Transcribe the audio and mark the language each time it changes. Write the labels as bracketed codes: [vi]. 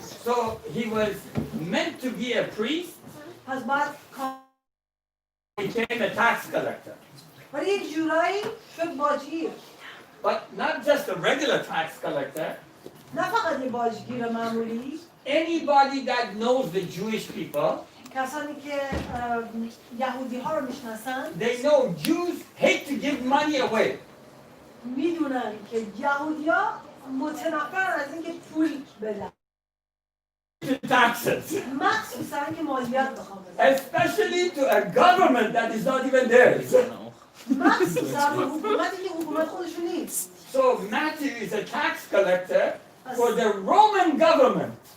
[en] So he was meant to be a priest, [fa] پس باید [en] became a tax collector. [fa] ولی یک جورایی شد باجگیر. [en] But not just a regular tax collector. [fa] نه فقط یه باجگیر معمولی. [en] Anybody that knows the Jewish people, [fa] کسانی که یهودی ها رو میشناسن [en] they know Jews hate to give money away. [fa] میدونن که یهودی ها متنفرن از اینکه پول بدن. [en] Taxes. [fa] مخصوصا که مالیات بخوام بدن. [en] Especially to a government that is not even theirs. [fa] مخصوصا به حکومتی که حکومت خودشون نیست. [en] So Matthew is a tax collector for the Roman government.